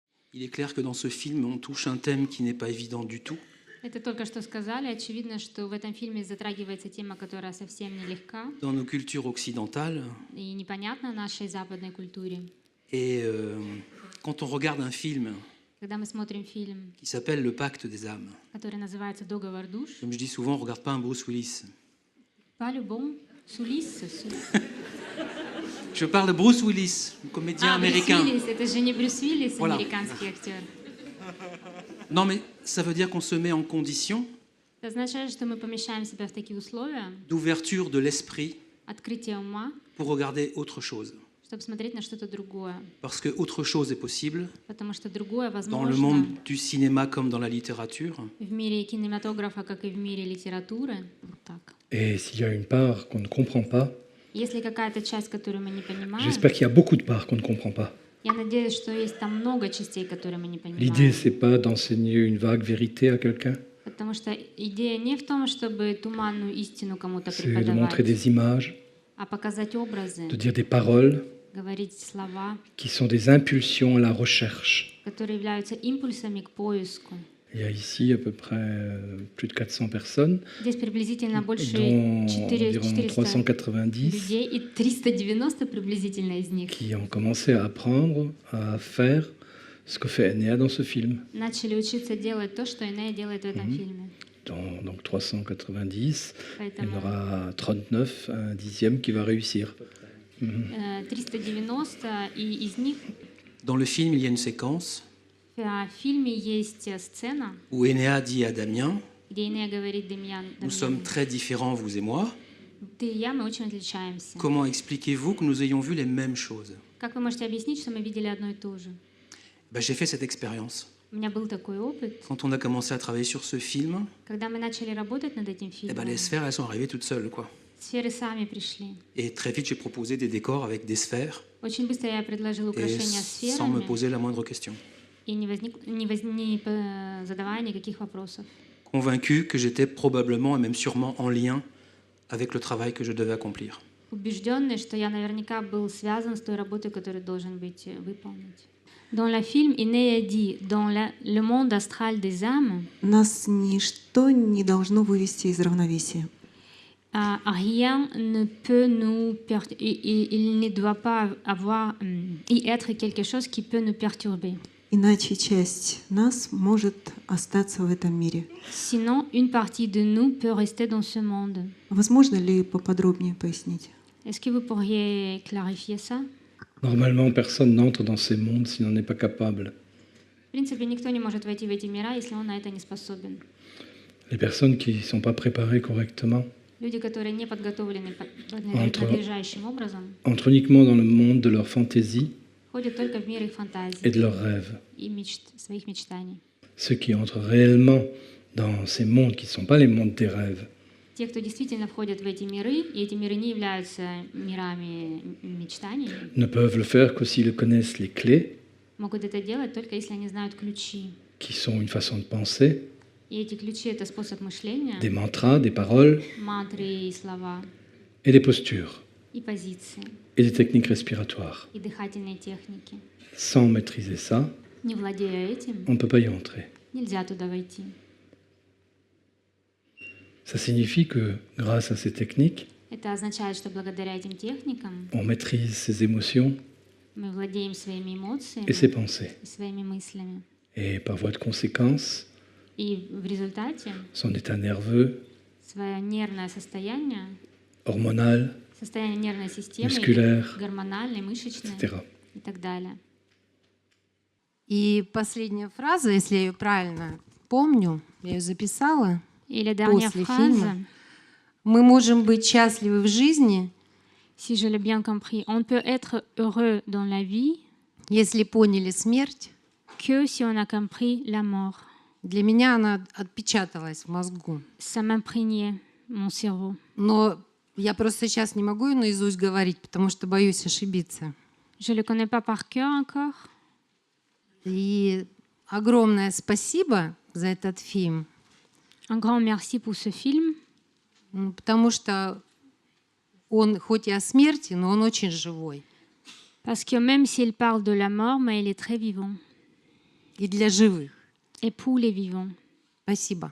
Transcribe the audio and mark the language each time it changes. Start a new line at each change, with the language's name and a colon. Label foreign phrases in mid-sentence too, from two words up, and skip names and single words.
French: Il est clair que dans ce film, on touche un thème qui n'est pas évident du tout.
Russian: Это только что сказали. Очевидно, что в этом фильме затрагивается тема, которая совсем нелегка
French: Dans nos cultures occidentales.
Russian: и непонятна нашей западной культуре.
French: Et quand on regarde un film
Russian: Когда мы смотрим фильм,
French: qui s'appelle Le Pacte des âmes,
Russian: который называется «Договор душ»,
French: comme je dis souvent, on ne regarde pas un Bruce Willis.
Russian: по-любому, Сулис.
French: Je parle de Bruce Willis, un comédien américain.
Russian: Брюс Уиллис, это же не Брюс Уиллис,
French: Voilà.
Russian: американский актер.
French: Non, mais ça veut dire qu'on se met en condition
Russian: Это означает, что мы помещаем себя в такие условия,
French: d'ouverture de l'esprit
Russian: открытие ума,
French: pour regarder autre chose.
Russian: чтобы смотреть на что-то другое.
French: Parce que autre chose est possible
Russian: Потому что другое
French: dans le
Russian: возможно
French: monde du cinéma comme dans la littérature.
Russian: в мире кинематографа, как и в мире литературы. Вот так.
French: Et s'il y a une part qu'on ne comprend pas,
Russian: Если какая-то часть, которую мы не понимаем,
French: j'espère qu'il y a beaucoup de parts qu'on ne comprend pas.
Russian: я надеюсь, что есть там много частей, которые мы не
French: L'idée,
Russian: понимаем.
French: c'est pas d'enseigner une vague vérité à quelqu'un,
Russian: Потому что идея не в том, чтобы туманную истину кому-то
French: c'est de montrer
Russian: преподавать,
French: des images,
Russian: а показать образы,
French: de dire des paroles
Russian: говорить слова,
French: qui sont des impulsions à la recherche.
Russian: которые являются импульсами к поиску.
French: Il y a ici à peu près plus de 400 personnes,
Russian: Здесь приблизительно больше
French: dont
Russian: 400
French: environ 390
Russian: людей, и 390 приблизительно из них
French: qui ont commencé à apprendre à faire ce que fait Enea dans ce film.
Russian: начали учиться делать то, что Энея делает в этом фильме.
French: Donc 390, il y en
Russian: Поэтому
French: aura 39, un dixième qui va réussir.
Russian: 390, и из них
French: Dans le film, il y a une séquence
Russian: в фильме есть сцена,
French: où Énéa dit à Damien,
Russian: где Энея говорит Демьян,
French: nous sommes très différents, vous et moi.
Russian: ты и я, мы очень отличаемся.
French: Comment expliquez-vous que nous ayons vu les mêmes choses?
Russian: Как вы можете объяснить, что мы видели одно и то же?
French: J'ai fait cette expérience.
Russian: У меня был такой опыт.
French: Quand on a commencé à travailler sur ce film,
Russian: Когда мы начали работать над этим фильмом,
French: les sphères, elles sont arrivées toutes seules, quoi.
Russian: сферы сами пришли.
French: Et très vite, j'ai proposé des décors avec des sphères,
Russian: Очень быстро я предложила
French: et
Russian: украшения
French: sans me
Russian: сферами,
French: poser la moindre question.
Russian: и задавая никаких вопросов.
French: Convaincu que j'étais probablement et même sûrement en lien avec le travail que je devais accomplir.
Russian: Убежденный, что я наверняка был связан с той работой, которую должен быть выполнить.
French: Dans le film, Энея dit, dans le monde astral des âmes,
Russian: Нас ничто не должно вывести из равновесия.
French: rien ne peut nous il ne doit pas avoir y être quelque chose qui peut nous perturber.
Russian: Иначе часть нас может остаться в этом мире.
French: Sinon, une partie de nous peut rester dans ce monde.
Russian: Возможно ли поподробнее пояснить?
French: Est-ce que vous pourriez clarifier ça? Normalement, personne n'entre dans ces mondes s'il n'en est pas capable.
Russian: В принципе, никто не может войти в эти мира, если он на это не способен.
French: Les personnes qui ne sont pas préparées correctement
Russian: Люди, которые не подготовлены
French: Entre-
Russian: надлежащим образом,
French: entrent uniquement dans le monde de leur fantaisie
Russian: ходят только в мир их
French: et
Russian: фантазий
French: de leurs rêves.
Russian: и своих мечтаний.
French: Ceux qui entrent réellement dans ces mondes qui ne sont pas les mondes des rêves,
Russian: Те, кто действительно входят в эти миры, и эти миры не являются мирами мечтаний,
French: ne peuvent le faire que s'ils connaissent les clés,
Russian: могут это делать только если они знают ключи.
French: qui sont une façon de penser,
Russian: И эти ключи — это способ мышления,
French: des mantras, des paroles
Russian: мантры и слова,
French: et des postures
Russian: и позиции,
French: et des techniques respiratoires.
Russian: и дыхательные техники.
French: Sans maîtriser ça,
Russian: Не владея этим,
French: on ne peut pas y entrer.
Russian: нельзя туда войти.
French: Ça signifie que grâce à ces techniques,
Russian: Это означает, что благодаря этим техникам
French: on maîtrise ses émotions
Russian: мы владеем своими эмоциями
French: et ses pensées.
Russian: и своими мыслями.
French: Et par voie de conséquence,
Russian: И в результате
French: son état nerveux,
Russian: свое нервное состояние,
French: hormonal,
Russian: состояние нервной системы, Мускуляр, гормональной, мышечной
French: etc.
Russian: и так далее. И последняя фраза, если я ее правильно помню, я ее записала. Или dernière После phrase, фильма. Мы можем быть счастливы в жизни,
French: si je l'ai bien compris, on peut être heureux dans la vie
Russian: если поняли смерть.
French: que si on a compris la mort.
Russian: Для меня она отпечаталась в мозгу.
French: Ça m'imprégnait mon cerveau.
Russian: Но я просто сейчас не могу ее наизусть говорить, потому что боюсь ошибиться.
French: Je ne le connais pas par cœur encore.
Russian: И огромное спасибо за этот фильм,
French: Un grand merci pour ce film,
Russian: потому что он хоть и о смерти, но он очень живой.
French: parce que même s'il parle de la mort, mais il est très vivant.
Russian: и для живых.
French: et pour les vivants.
Russian: Спасибо.